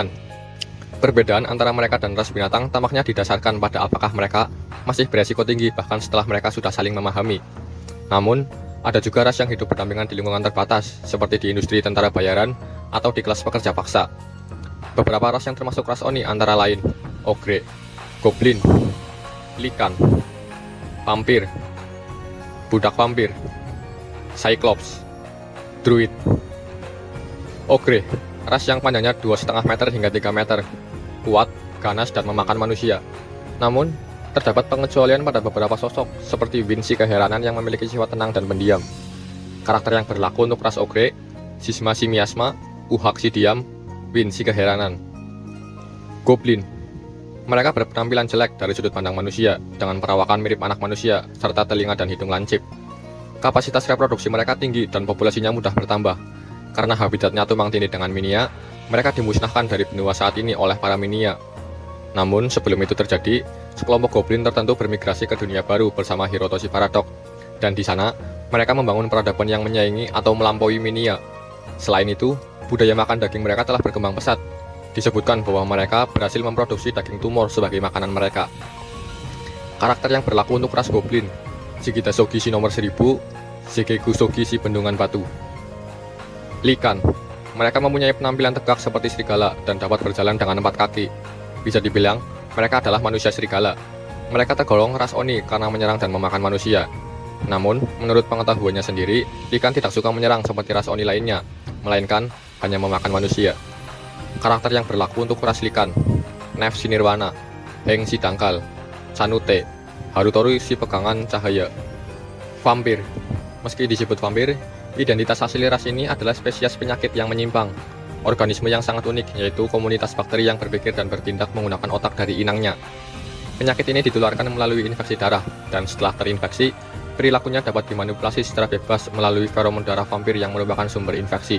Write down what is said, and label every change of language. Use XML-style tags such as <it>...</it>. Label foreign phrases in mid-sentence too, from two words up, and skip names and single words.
<id>Perbedaan antara mereka dan ras binatang tampaknya didasarkan pada apakah mereka masih beresiko tinggi bahkan setelah mereka sudah saling memahami. Namun, ada juga ras yang hidup berdampingan di lingkungan terbatas, seperti di industri tentara bayaran atau di kelas pekerja paksa. Beberapa ras yang termasuk ras Oni antara lain Ogre, Goblin, Lycan, Vampir, Budak Vampir, Cyclops, Druid. Ogre, ras yang panjangnya 2,5 meter hingga 3 meter, kuat, ganas, dan memakan manusia. Namun, terdapat pengecualian pada beberapa sosok, seperti Win si keheranan yang memiliki sifat tenang dan pendiam. Karakter yang berlaku untuk ras Ogre, Sisma si miasma, Uhak si diam, Win si keheranan. Goblin. Mereka berpenampilan jelek dari sudut pandang manusia, dengan perawakan mirip anak manusia, serta telinga dan hidung lancip. Kapasitas reproduksi mereka tinggi dan populasinya mudah bertambah. Karena habitatnya tumpang tindih dengan Minia, mereka dimusnahkan dari benua saat ini oleh para Minia. Namun, sebelum itu terjadi, sekelompok goblin tertentu bermigrasi ke dunia baru bersama Hirotoshi Paradok, dan di sana, mereka membangun peradaban yang menyaingi atau melampaui Minia. Selain itu, budaya makan daging mereka telah berkembang pesat. Disebutkan bahwa mereka berhasil memproduksi daging tumor sebagai makanan mereka. Karakter yang berlaku untuk ras goblin, Shigita Sogi si nomor 1000, Shigegu Sogi si bendungan batu. Lycan. Mereka mempunyai penampilan tegak seperti serigala dan dapat berjalan dengan 4 kaki. Bisa dibilang, mereka adalah manusia serigala. Mereka tergolong ras Oni karena menyerang dan memakan manusia. Namun, menurut pengetahuannya sendiri, Lycan tidak suka menyerang seperti ras Oni lainnya, melainkan hanya memakan manusia. Karakter yang berlaku untuk ras Lycan, Nef si nirwana, Heng si dangkal, Sanute, Harutoru si pegangan cahaya. Vampir. Meski disebut vampir, identitas asli ras ini adalah spesies penyakit yang menyimpang. Organisme yang sangat unik, yaitu komunitas bakteri yang berpikir dan bertindak menggunakan otak dari inangnya. Penyakit ini ditularkan melalui infeksi darah, dan setelah terinfeksi, perilakunya dapat dimanipulasi secara bebas melalui feromon darah vampir yang merupakan sumber infeksi.</id>